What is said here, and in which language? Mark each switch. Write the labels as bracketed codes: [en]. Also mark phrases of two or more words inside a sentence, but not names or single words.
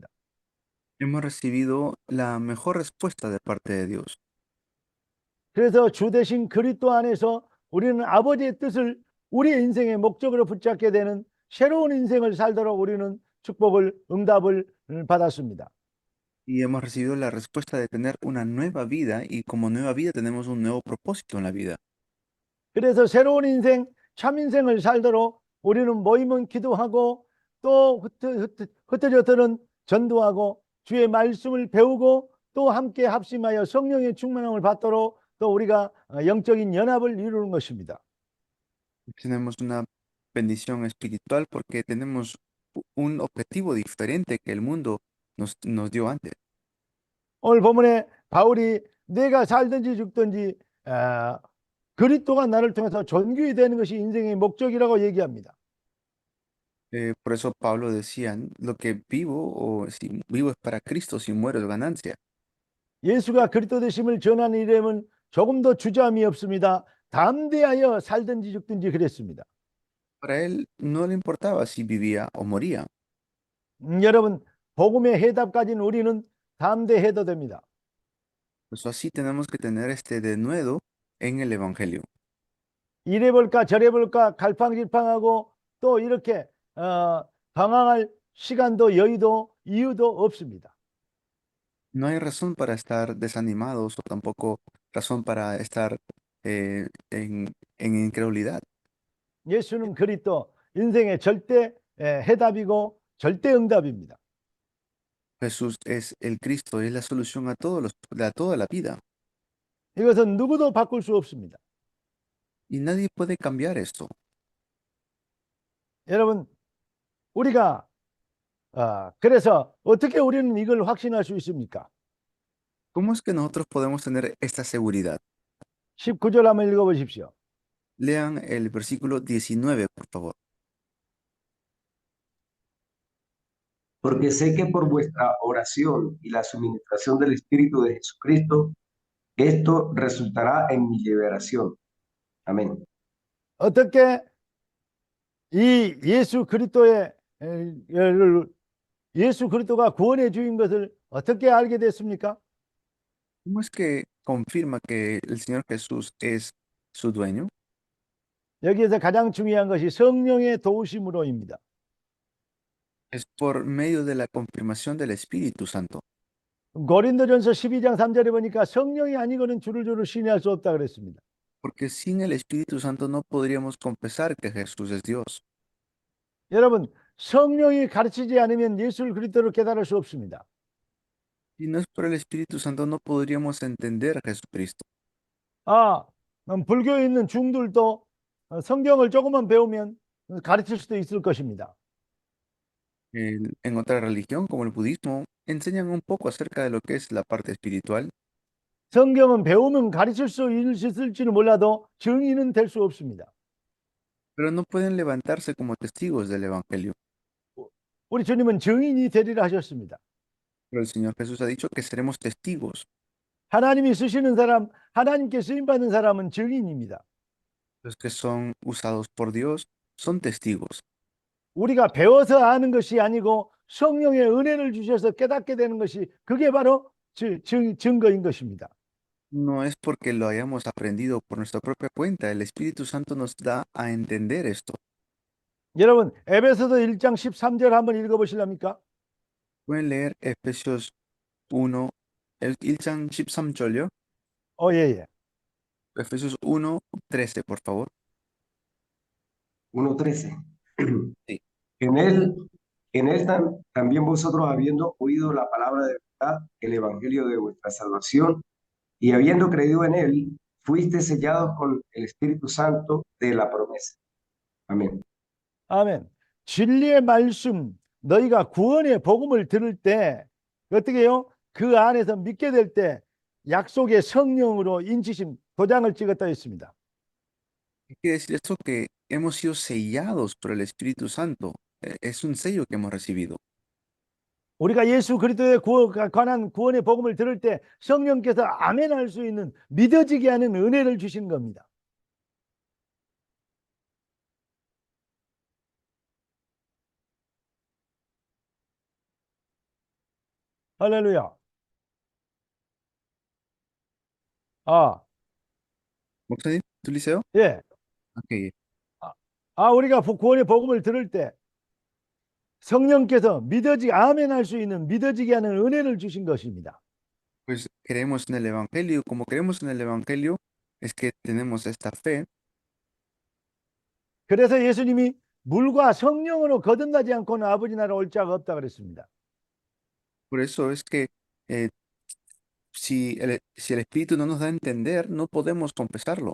[es] Hemos recibido la mejor respuesta de parte de Dios. [ko] 그래서 주 대신 그리스도 안에서 우리는 아버지의 뜻을 우리의 인생의 목적으로 붙잡게 되는 새로운 인생을 살도록 우리는 축복을, 응답을 받았습니다. [es] Y hemos recibido la respuesta de tener una nueva vida y como nueva vida tenemos un nuevo propósito en la vida. [ko] 그래서 새로운 인생, 참 인생을 살도록 우리는 모이면 기도하고 또 흩어져서는 전도하고 주의 말씀을 배우고 또 함께 합심하여 성령의 충만함을 받도록 또 우리가 영적인 연합을 이루는 것입니다. [es] Tenemos una bendición espiritual porque tenemos un objetivo diferente que el mundo nos dio antes. [ko] 오늘 본문에 바울이 내가 살든지 죽든지 그리스도가 나를 통해서 존귀히 되는 것이 인생의 목적이라고 얘기합니다. [es] Por eso Pablo decía, lo que vivo o si vivo es para Cristo, si muero es ganancia. [ko] 예수가 그리스도 되심을 전하는 이름은 조금도 주저함이 없습니다. 담대하여 살든지 죽든지 그랬습니다. [es] Para él no le importaba si vivía o moría. [ko] 여러분 복음의 해답 가진 우리는 담대해도 됩니다. [es] Pues así tenemos que tener este denuedo en el Evangelio. [ko] 이래 볼까 저래 볼까 갈팡질팡하고 또 이렇게 방황할 시간도 여유도 이유도 없습니다. [es] No hay razón para estar desanimados o tampoco razón para estar en incredulidad. [ko] 예수는 그리스도 인생의 절대 해답이고 절대 응답입니다. [es] Jesús es el Cristo, es la solución a toda la vida. [ko] 이것은 누구도 바꿀 수 없습니다. [es] Y nadie puede cambiar esto. [ko] 여러분 우리가 그래서 어떻게 우리는 이걸 확신할 수 있습니까? [es] ¿Cómo es que nosotros podemos tener esta seguridad? [ko] 19절 한번 읽어보십시오. [es] Lean el versículo 19, por favor. Porque sé que por vuestra oración y la suministración del Espíritu de Jesucristo, esto resultará en mi liberación. Amén. [ko] 어떻게 이 예수 그리스도가 구원의 주인 것을 어떻게 알게 됐습니까? [es] ¿Cómo es que confirma que el Señor Jesús es su dueño? [ko] 여기에서 가장 중요한 것이 성령의 도우심으로입니다. [es] Es por medio de la confirmación del Espíritu Santo. [ko] 고린도전서 12장 3절에 보니까 성령이 아니고는 주를 신뢰할 수 없다 그랬습니다. [es] Porque sin el Espíritu Santo no podríamos confesar que Jesús es Dios. [ko] 여러분, 성령이 가르치지 않으면 예수를 그리스도로 깨달을 수 없습니다. [es] Si no es por el Espíritu Santo no podríamos entender a Jesucristo. [ko] 아, 불교에 있는 중들도 성경을 조금만 배우면 가르칠 수도 있을 것입니다. [es] En otra religión, como el budismo, enseñan un poco acerca de lo que es la parte espiritual, [ko] 성경은 배우면 가르칠 수 있을지는 몰라도 증인은 될 수 없습니다. [es] pero no pueden levantarse como testigos del Evangelio. [ko] 우리 주님은 증인이 되리라 하셨습니다. [es] Pero el Señor Jesús ha dicho que seremos testigos. [ko] 하나님이 쓰시는 사람, 하나님께 쓰임받은 사람은 증인입니다. [es] Los que son usados por Dios son testigos. [ko] 우리가 배워서 아는 것이 아니고 성령의 은혜를 주셔서 깨닫게 되는 것이 그게 바로 증거인 것입니다. [es] No es porque lo hayamos aprendido por nuestra propia cuenta. El Espíritu Santo nos da a entender esto. [ko] 여러분, 에베소서 1장 13절 한번 읽어보실랍니까? [es] Pueden leer Efesios 1, el [ko] 1장 13절요. 예. [es] Efesios 1, 13, por favor. 1:13. Sí. En él también vosotros, habiendo oído la palabra de verdad, el evangelio de vuestra salvación, y habiendo creído en él, fuiste sellados con el Espíritu Santo de la promesa. Amén. [ko] 아멘. 진리의 말씀, 너희가 구원의 복음을 들을 때 어떻게 해요? 그 안에서 믿게 될 때 약속의 성령으로 인치심 도장을 찍었다 했습니다. [es] ¿Qué quiere decir esto? Que hemos sido sellados por el Espíritu Santo. Es un sello que hemos recibido. [ko] 우리가 예수 그리스도에 관한 구원의 복음을 들을 때 성령께서 아멘할 수 있는 믿어지게 하는 은혜를 주신 겁니다. 할렐루야. 목사님, 들리세요? 예. Okay. 우리가 구원의 복음을 들을 때 성령께서 아멘할 수 있는 믿어지게 하는 은혜를 주신 것입니다. [es] Pues creemos en el Evangelio. Como creemos en el Evangelio, es que tenemos esta fe. [ko] 그래서 예수님이 물과 성령으로 거듭나지 않고는 아버지 나라 올 자가 없다 그랬습니다. [es] Por eso es que si el Espíritu no nos da a entender, no podemos confesarlo.